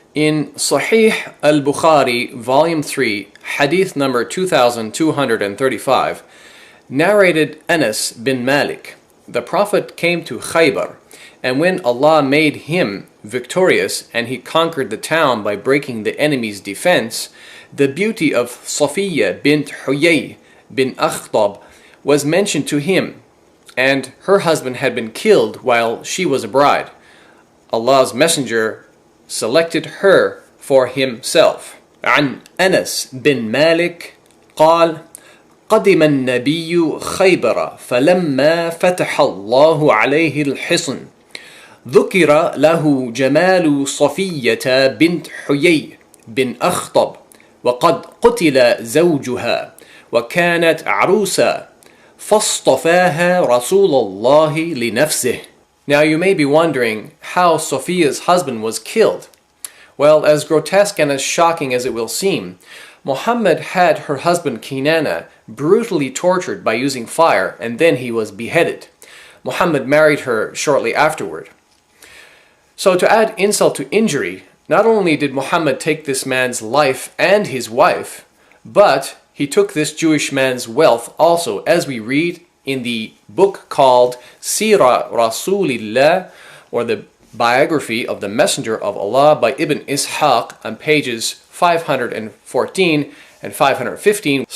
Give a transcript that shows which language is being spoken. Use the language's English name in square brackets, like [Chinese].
[English] In Sahih al-Bukhari, Volume 3, Hadith number 2235, narrated Anas bin Malik, the Prophet came to Khaybar, and when Allah made him victorious and he conquered the town by breaking the enemy's defense, the beauty of Safiyya bint Huyay bin Akhtab was mentioned to him, and her husband had been killed while she was a bride. Allah's Messenger selected her for himself. [Arabic] عن أنس بن مالك قال: قدم النبي خيبر فلما فتح الله عليه الحصن ذكر له جمال صفية بنت حيي بن أخطب وقد قتل زوجها وكانت عروسا فاصطفاها رسول الله لنفسه. [English] Now you may be wondering how Safiyya's husband was killed. Well, as grotesque and as shocking as it will seem, Muhammad had her husband Kinana brutally tortured by using fire, and then he was beheaded. Muhammad married her shortly afterward. So to add insult to injury, not only did Muhammad take this man's life and his wife, but he took this Jewish man's wealth also, as we read in the book called Sira Rasulillah, or the biography of the Messenger of Allah by Ibn Ishaq, on pages 514 and 515.